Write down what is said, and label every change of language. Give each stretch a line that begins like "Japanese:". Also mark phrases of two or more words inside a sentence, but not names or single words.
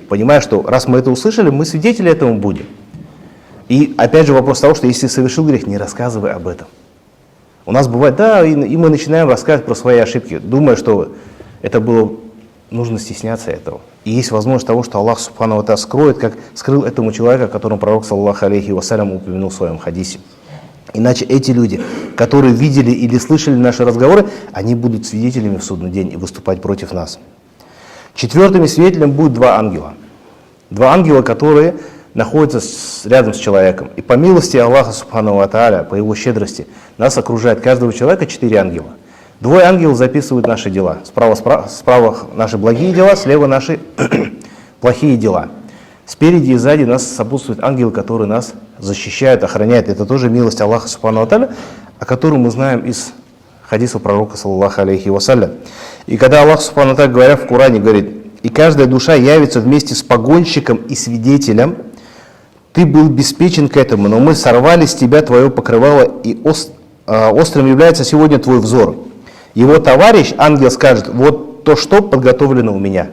Russian: Понимая, что раз мы это услышали, мы свидетели этому будем. И опять же вопрос того, что если совершил грех, не рассказывай об этом. У нас бывает, да, и мы начинаем рассказывать про свои ошибки, думая, что это было, нужно стесняться этого. И есть возможность того, что
Arabic: الله سبحانه وتعالى
Russian: скроет, как скрыл этому человеку, о котором пророк,
Arabic: صلى الله عليه وسلم,
Russian: упомянул в своем хадисе. Иначе эти люди, которые видели или слышали наши разговоры, они будут свидетелями в судный день и выступать против нас. Четвертыми свидетелями будут два ангела. Два ангела, которые находятся рядом с человеком. И по милости
Arabic: الله سبحانه وتعالى,
Russian: по его щедрости, нас окружает каждого человека 4 ангела. Двое ангелов записывают наши дела. Справа наши благие дела, слева наши плохие дела. Спереди и сзади нас сопутствуют ангелы, которые нас защищают, охраняют. Это тоже милость
Arabic: الله سبحانه وتعالى,
Russian: о которой мы знаем из хадиса пророка,
Arabic: صلى الله عليه وسلم.
Russian: И когда
Arabic: الله سبحانه وتعالى,
Russian: говоря в Коране, говорит: и каждая душа явится вместе с погонщиком и свидетелем, ты был обеспечен к этому, но мы сорвали с тебя твое покрывало, и острым является сегодня твой взор. Его товарищ, ангел, скажет: вот то, что подготовлено у меня.